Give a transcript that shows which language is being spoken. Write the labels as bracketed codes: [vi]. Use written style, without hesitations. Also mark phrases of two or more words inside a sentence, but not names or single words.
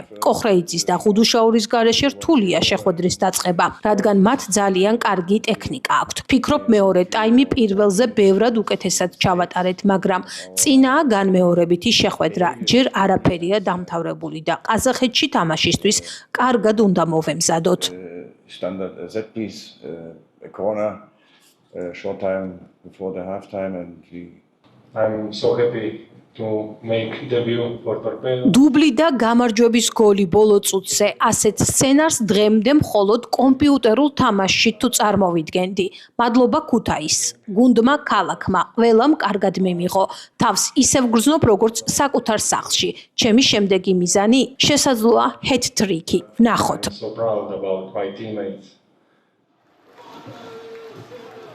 [ka] კოხრეიძის და ხუდუშაურის გარეშე რთულია შეხვედრის დაწყება, რადგან მათ ძალიან კარგი ტექნიკა აქვთ. ფიქრობ, მეორე ტაიმი პირველზე ბევრად უკეთესად ჩავატარეთ, მაგრამ წინაა განმეორებითი შეხვედრა. ჯერ არაფერია დამთავრებული და ყაზახეთში თამაშისთვის კარგად უნდა მოვემზადოთ. [en] Short time before the half time and I'm so happy to make debut for Torpedo. [ka] დუბლი და გამარჯვების გოლი ბოლო წუთზე. ასეთ სცენარს დღემდე მხოლოდ კომპიუტერულ თამაშში თუ წარმოვიდგენდი. მადლობა ქუთაისს, გუნდმა, ქალაქმა, ყველამ კარგად მიმიღო. თავს ისევ გრძნობ, როგორც საკუთარ სახლში. ჩემი შემდეგი მიზანი შესაძლოა ჰეტ-ტრიკი. ვნახოთ. [en] So proud about my teammates.